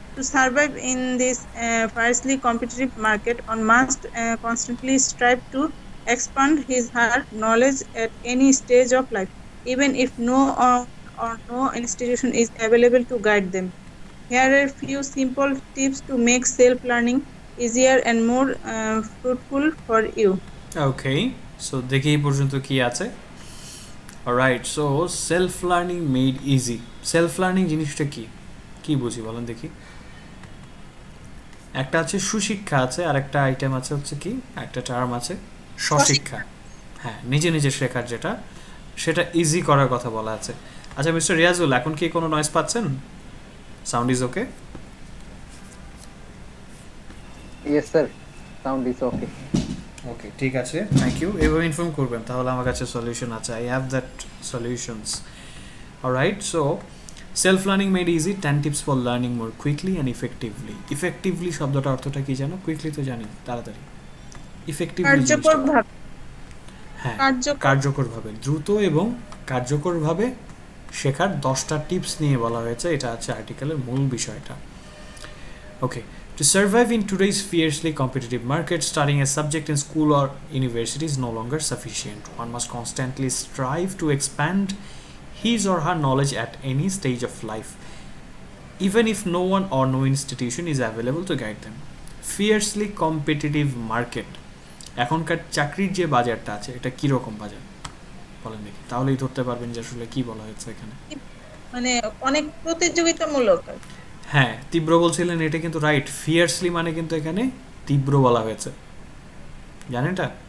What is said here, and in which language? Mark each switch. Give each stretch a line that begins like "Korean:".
English: To survive in this fiercely competitive market, one must constantly strive to expand his her knowledge at any stage of life, even if no institution is available to guide them. Here are a few simple tips to make self-learning easier and more fruitful for you. Okay, so
Bangla: দেখি এই পর্যন্ত কি আছে।
English: Alright, so self learning made easy.
Bangla: Self learning জিনিসটা কি কি বুঝি বলেন দেখি। একটা আছে সুশিক্ষা আছে, আর একটা আইটেম আছে হচ্ছে কি, একটা টার্ম আছে স্বশিক্ষা। হ্যাঁ, নিজে নিজে শেখার যেটা, সেটা ইজি করার কথা বলা আছে। আচ্ছা মিস্টার রিয়াজুল, এখন কি কোনো নয়েজ পাচ্ছেন?
English: Sound is okay? Yes sir, sound is okay. Okay,
Bangla: ঠিক আছে,
English: Thank you.
Bangla: এভাবে ইনফর্ম করবেন, তাহলে আমার কাছে সলিউশন আছে।
English: I have that solutions. Alright, so self learning made easy, 10 tips for learning more quickly and effectively.
Bangla: Effectively শব্দটা অর্থটা কি জানো? কুইকলি তো জানি, তাড়াতাড়ি। ইফেক্টিভলি হ্যাঁ, কার্যকরভাবে, দ্রুত এবং কার্যকরভাবে শেখার 10টা টিপস নিয়ে বলা হয়েছে। এটা আছে আর্টিকেলের মূল বিষয়টা।
English: Okay, to survive in today's fiercely competitive market, studying a subject in school or university is no longer sufficient. One must constantly strive to expand his or her knowledge at any stage of life, even if no one or no institution is available to guide them. Fiercely competitive market,
Bangla: এখনকার চাকরির যে বাজারটা আছে, এটা কিরকম বাজার বলেন দেখি, তাহলেই ধরতে পারবেন যে আসলে কি বলা হয়েছে এখানে। মানে অনেক প্রতিযোগিতামূলক। হ্যাঁ, তীব্র বলছিলেন, এটা কিন্তু রাইট। ফিয়ার্সলি মানে কিন্তু এখানে তীব্র বলা হয়েছে, জানেন এটা?